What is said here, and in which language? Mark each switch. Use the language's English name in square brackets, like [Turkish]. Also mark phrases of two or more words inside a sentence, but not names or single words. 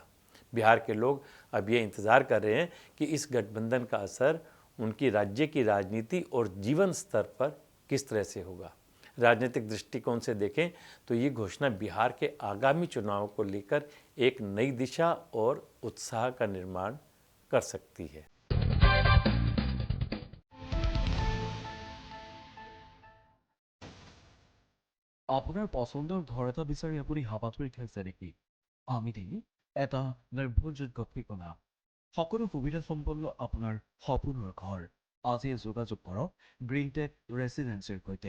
[Hindi] बिहार के लोग अब ये इंतज़ार कर रहे हैं कि इस गठबंधन का असर उनकी राज्य की राजनीति और जीवन स्तर पर किस तरह से होगा। राजनीतिक दृष्टिकोण से देखें तो ये घोषणा बिहार के आगामी चुनाव को लेकर एक नई दिशा और उत्साह का निर्माण कर सकती है। [Assamese] আপোনাৰ পচন্দৰ ঘৰ এটা বিচাৰি আপুনি হাবাথুৰি খাইছে নেকি? আমি দিম এটা নিৰ্ভৰযোগ্য ঠিকনা, সকলো সুবিধা সম্পন্ন আপোনাৰ সপোনৰ ঘৰ। আজিয়ে যোগাযোগ কৰক গ্ৰীণটেক ৰেচিডেন্সিৰ সৈতে।